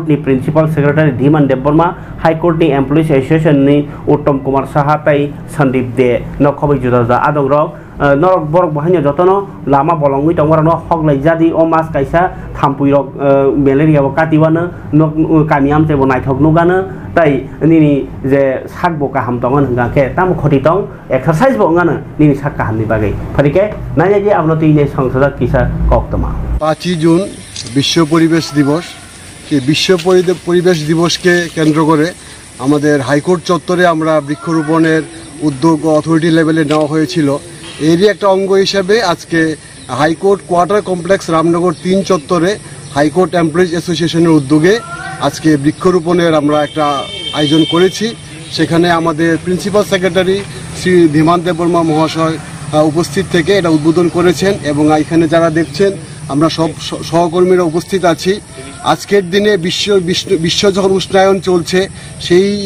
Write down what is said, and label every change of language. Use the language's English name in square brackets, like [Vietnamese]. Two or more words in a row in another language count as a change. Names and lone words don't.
[Kok Borok] ni [English] Principal Secretary [Kok Borok] Dhiman Debbarma High Court ni Employees Association ni Uttam Kumar Saha tai Sandeep De no khobai juda juda adong rok norok borok bahanya jotono lama bolongui tongwara no hoglai jadi o mas kaisa thampui rok malaria bo katiwana no kamiam te bo naithok nugana tai nini je sak bo kaham tongon hanga ke tam khoti tong exercise bo ngana nini sak kaham ni bagai pharike nanya je abno tine সংসদ kisa koktama [Bangla] 5 জুন বিশ্ব পরিবেশ দিবস এই বিশ্ব পরিবেশ দিবসকে কেন্দ্র করে আমাদের হাইকোর্ট চত্বরে আমরা বৃক্ষরোপণের উদ্যোগ [English] Authority level [Bangla] নেওয়া হয়েছিল এরই একটা অঙ্গ হিসেবে আজকে হাইকোর্ট কোয়ার্টার কমপ্লেক্স রামনগর 3 চত্বরে হাইকোর্ট এমপ্লয়িজ অ্যাসোসিয়েশনের উদ্যোগে আজকে বৃক্ষরোপণের আমরা একটা আয়োজন করেছি সেখানে আমাদের [English] Principal Secretary [Bangla] শ্রী ধীমান দেববর্মা মহাশয় উপস্থিত থেকে এটা উদ্বোধন করেছেন এবং এখানে যারা দেখছেন আমরা সব সহকর্মীরা উপস্থিত আছি আজকের দিনে বিশ্ব যখন উষ্ণায়ন চলছে সেই